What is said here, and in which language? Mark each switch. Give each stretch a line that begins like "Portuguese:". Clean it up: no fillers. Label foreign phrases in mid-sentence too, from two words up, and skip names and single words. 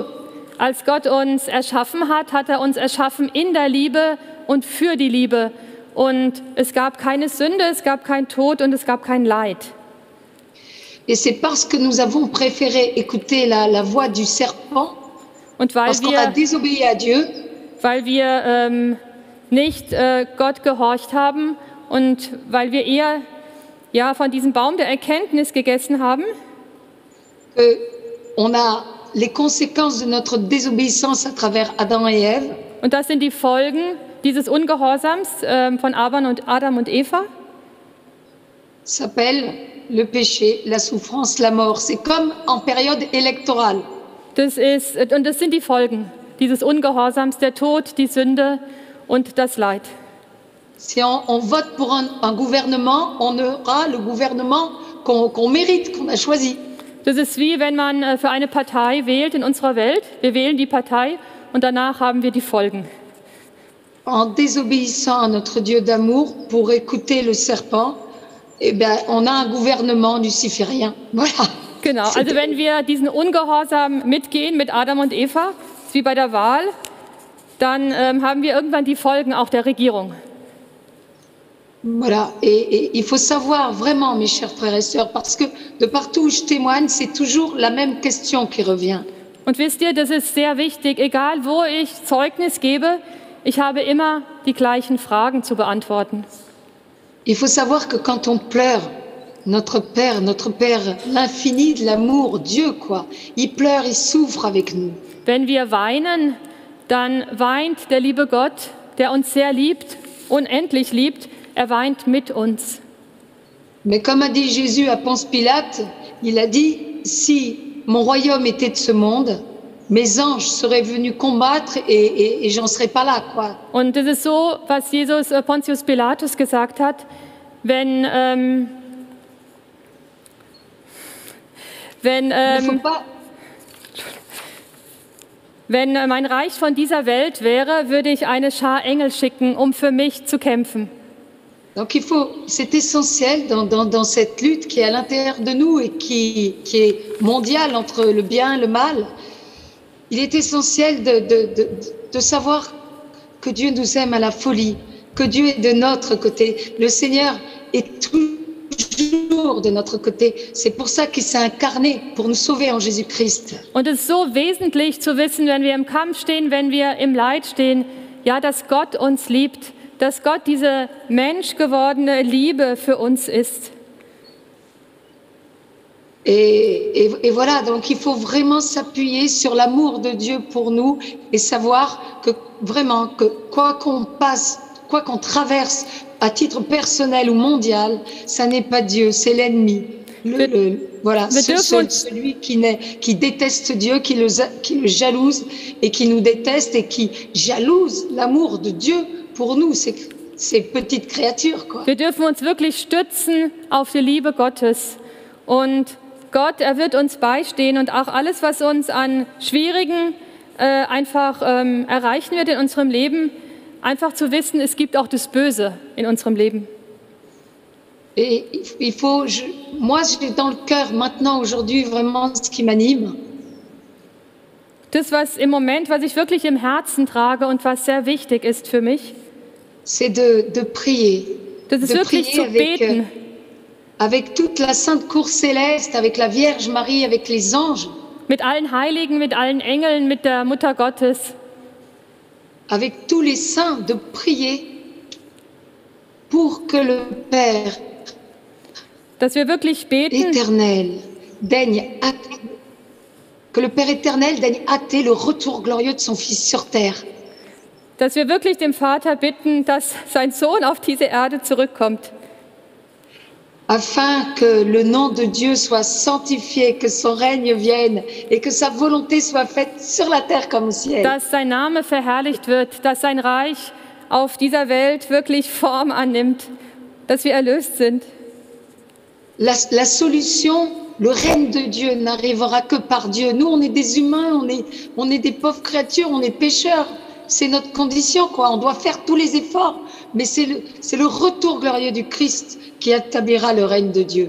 German: Als Gott uns erschaffen hat, hat er uns erschaffen in der Liebe und für die Liebe. Und es gab keine Sünde, es gab kein Tod und es gab kein Leid.
French: Et c'est parce que nous avons préféré écouter la voix du serpent,
German: und
French: parce qu'on a désobéi à Dieu,
German: weil wir nicht Gott gehorcht haben und weil wir eher von diesem Baum der Erkenntnis gegessen haben,
French: on a les conséquences de notre désobéissance à travers Adam et Ève.
German: Und das sind die Folgen dieses Ungehorsams von Adam und Eva.
French: S'appelle le péché, la souffrance, la mort. C'est comme en période électorale.
German: Das sind die Folgen dieses Ungehorsams, der Tod, die Sünde und das Leid.
French: Si on vote pour un gouvernement, on aura le gouvernement qu'on mérite, qu'on a choisi.
German: Das ist wie wenn man für eine Partei wählt in unserer Welt. Wir wählen die Partei und danach haben wir die Folgen.
French: En désobéissant à notre Dieu d'amour pour écouter le serpent, eh bien, on a un gouvernement luciférien. Voilà.
German: Genau, also wenn wir diesen Ungehorsam mitgehen mit Adam und Eva, wie bei der Wahl, dann haben wir irgendwann die Folgen auch der Regierung.
French: Voilà, et il faut savoir vraiment, mes chers frères et sœurs, parce que de partout où je témoigne, c'est toujours la même question qui revient.
German: Und wisst ihr, das ist sehr wichtig, egal wo ich Zeugnis gebe, ich habe immer die gleichen Fragen zu beantworten.
French: Il faut savoir que quand on pleure, notre Père, l'infini de l'amour, Dieu, quoi, il pleure, il souffre avec nous.
German: Wenn wir weinen, dann weint der liebe Gott, der uns sehr liebt, unendlich liebt, er weint mit uns.
French: Mais comme a dit Jésus à Ponce Pilate, il a dit, si mon royaume était de ce monde, mes anges seraient venus combattre et j'en serais pas là, quoi.
German: Und das ist so, was Jesus Pontius Pilatus gesagt hat, wenn mein Reich von dieser Welt wäre, würde ich eine Schar Engel schicken, um für mich zu kämpfen.
French: Donc c'est essentiel dans cette lutte qui est à l'intérieur de nous et qui est mondiale entre le bien et le mal. Il est essentiel de savoir que Dieu nous aime à la folie, que Dieu est de notre côté. Le Seigneur est toujours de notre côté. C'est pour ça qu'il s'est incarné, pour nous sauver en Jésus-Christ.
German: Und es ist so wesentlich zu wissen, wenn wir im Kampf stehen, wenn wir im Leid stehen, ja, dass Gott uns liebt, dass Gott diese menschgewordene Liebe für uns ist.
French: Et voilà, donc il faut vraiment s'appuyer sur l'amour de Dieu pour nous et savoir que vraiment, que quoi qu'on passe, quoi qu'on traverse à titre personnel ou mondial, ça n'est pas Dieu, c'est l'ennemi. Voilà, celui qui déteste Dieu, qui le jalouse et qui nous déteste et qui jalouse l'amour de Dieu pour nous, ces petites créatures, quoi.
German: Wir dürfen uns wirklich stützen auf die Liebe Gottes. Und Gott, er wird uns beistehen und auch alles, was uns an Schwierigen einfach erreichen wird in unserem Leben, einfach zu wissen, es gibt auch das Böse in unserem Leben.
French: Et moi, j'ai dans le cœur maintenant, aujourd'hui, vraiment ce qui m'anime.
German: Das, was im Moment, was ich wirklich im Herzen trage und was sehr wichtig ist für mich,
French: c'est de prier.
German: Das ist wirklich zu beten.
French: Avec toute la sainte cour céleste, avec la Vierge Marie, avec les anges.
German: Mit allen Heiligen, mit allen Engeln, mit der Mutter Gottes.
French: Avec tous les saints, de prier pour que le Père
German: dass wir wirklich beten,
French: éternel daigne hâter, que le Père éternel daigne hâter le retour glorieux de son Fils sur terre.
German: Dass wir wirklich dem Vater bitten, dass sein Sohn auf diese Erde zurückkommt.
French: Afin que le nom de Dieu soit sanctifié, que son règne vienne et que sa volonté soit faite sur la terre comme au ciel.
German: Dass sein Name verherrlicht wird, dass sein Reich auf dieser Welt wirklich Form annimmt, dass wir erlöst sind.
French: La solution, le règne de Dieu n'arrivera que par Dieu. Nous, on est des humains, on est des pauvres créatures, on est pécheurs. C'est notre condition, quoi. On doit faire tous les efforts. Mais c'est le retour glorieux du Christ qui établira le règne de Dieu.